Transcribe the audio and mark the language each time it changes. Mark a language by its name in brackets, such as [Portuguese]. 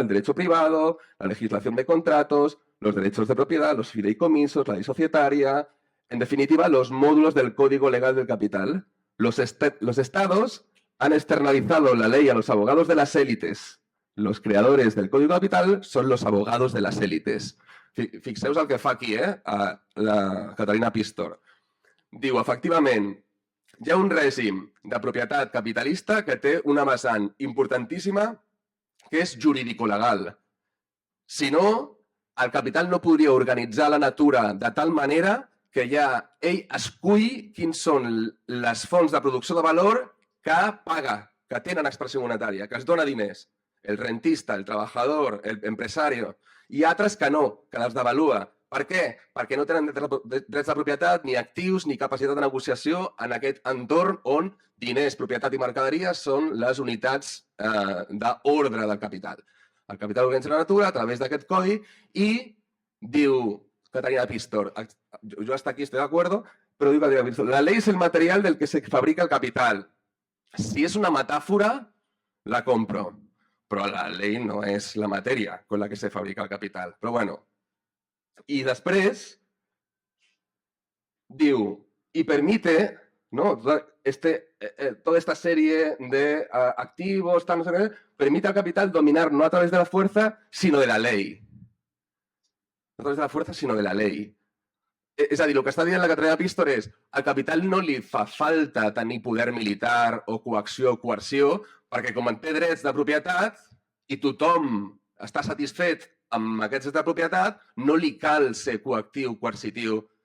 [Spanish] El derecho privado, la legislación de contratos, los derechos de propiedad, los fideicomisos, la ley societaria, en definitiva, los módulos del Código Legal del Capital. Los estados han externalizado la ley a los abogados de las élites. Los creadores del Código Capital son los abogados de las élites. [Catalan] Fixeu-vos el que fa aquí, a la Catalina Pistor. Diu, efectivament, hi ha un règim de propietat capitalista que té una vessant importantíssima que és jurídico-legal. Si no, el capital no podria organitzar la natura de tal manera que ell escull quins són les fonts de producció de valor que paga, que tenen expressió monetària, que es dona diners. [Spanish] El rentista, el trabajador, el empresario. [Catalan] I altres que no, que les devalua. Per què? Perquè no tenen drets de propietat, ni actius, ni capacitat de negociació en aquest entorn on diners, propietat i mercaderies són les unitats d'ordre del capital. El capital organitza la natura a través d'aquest codi i diu Catalina Pistor, jo [Spanish] hasta aquí estoy de acuerdo, [Catalan] però diu Catalina Pistor, [Spanish] la ley es el material del que se fabrica el capital. [Catalan] Si és una metàfora, la compro, però la ley no és la matèria [Spanish] con la que se fabrica el capital. Però bueno, y después diu, y permite, ¿no? Toda esta serie de activos, no sé qué, permite al capital dominar no a través de la fuerza, sino de la ley. No a través de la fuerza, sino de la ley. [Catalan] És a dir, el que està dient la Catalina Pistor és al capital no li fa falta tenir poder militar o coacció o coerció, perquè com en té drets de propietat i tothom està satisfet amb aquests drets de propietat, no li cal ser coactiu, coercitiu.